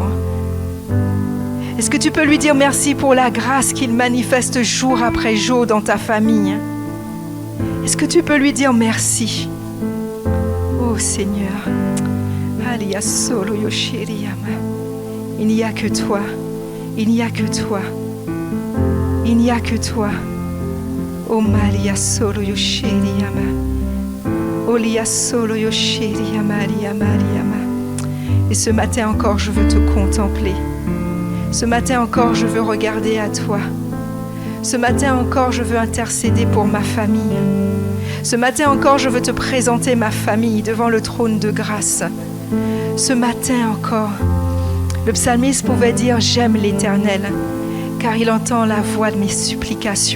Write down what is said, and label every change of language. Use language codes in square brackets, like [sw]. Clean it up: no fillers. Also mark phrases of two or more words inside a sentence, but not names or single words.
[fr] Est-ce que tu peux lui dire merci pour la grâce qu'il manifeste jour après jour dans ta famille? Est-ce que tu peux lui dire merci? Oh Seigneur, il n'y a que toi, il n'y a que toi, il n'y a que toi. Oh Maria solo yoshiriyama, Olia solo yoshiriyama, Mariama. Et ce matin encore, je veux te contempler. Ce matin encore, je veux regarder à toi. Ce matin encore, je veux intercéder pour ma famille. Ce matin encore, je veux te présenter ma famille devant le trône de grâce. Ce matin encore, le psalmiste pouvait dire « J'aime l'Éternel » car il entend la voix de mes supplications.